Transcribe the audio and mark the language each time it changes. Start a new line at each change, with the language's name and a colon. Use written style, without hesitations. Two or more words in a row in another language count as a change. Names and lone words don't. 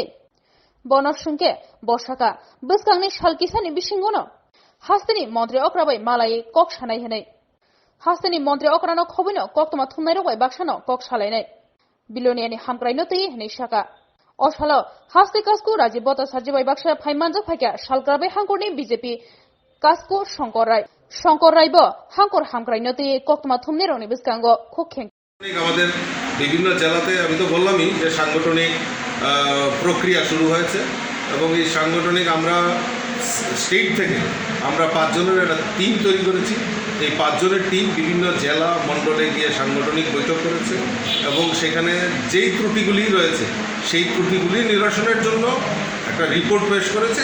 Kok Borok: bonor sungke boshaka buskangni shalkisani bisingono hastani mantri okrabai malai kok sanai henai hastani mantri okrano khobino koktoma thumnai rok bai baksano kok salainai biloniani hamkraino tei henai shaka osalo haste kasku raji batasaji bai baksa phaimanjak phaika shalgrabai hangkorni BJP kasku শঙ্কর রায় bo hangkor hamkraino tei koktoma thumnai rokni buskango khokkheng
Bangla: আমাদের বিভিন্ন জেলাতে আমি তো বললামই যে সাংগঠনিক প্রক্রিয়া শুরু হয়েছে এবং এই সাংগঠনিক আমরা স্টেট থেকে আমরা 5 জনের একটা টিম তৈরি করেছি। এই 5 জনের টিম বিভিন্ন জেলা মণ্ডলে গিয়ে সাংগঠনিক বৈঠক করেছে এবং সেখানে যেই ত্রুটিগুলি রয়েছে সেই ত্রুটিগুলি নিরসনের জন্য একটা রিপোর্ট পেশ করেছে।